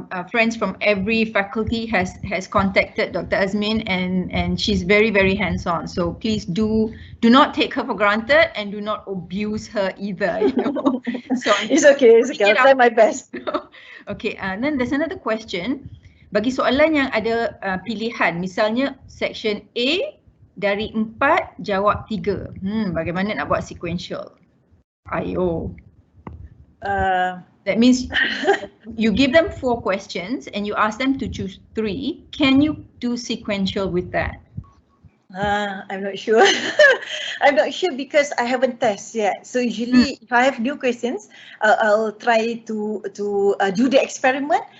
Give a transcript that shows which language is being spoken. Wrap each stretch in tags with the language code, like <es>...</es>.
<en>Friends from every faculty has contacted Dr. Azmin, and she's very, very hands-on. So please do not take her for granted and do not abuse her either. You know? So it's okay. It's okay. I'll try my best. Okay. And then there's another question.</en> <ms>Bagi soalan yang ada pilihan, misalnya section A dari 4 jawab 3. Bagaimana nak buat sequential? Ayo.</ms> <en>That means you give them 4 questions and you ask them to choose 3. Can you do sequential with that? I'm not sure. I'm not sure because I haven't tested yet. So usually if I have new questions, I'll try to do the experiment.</en>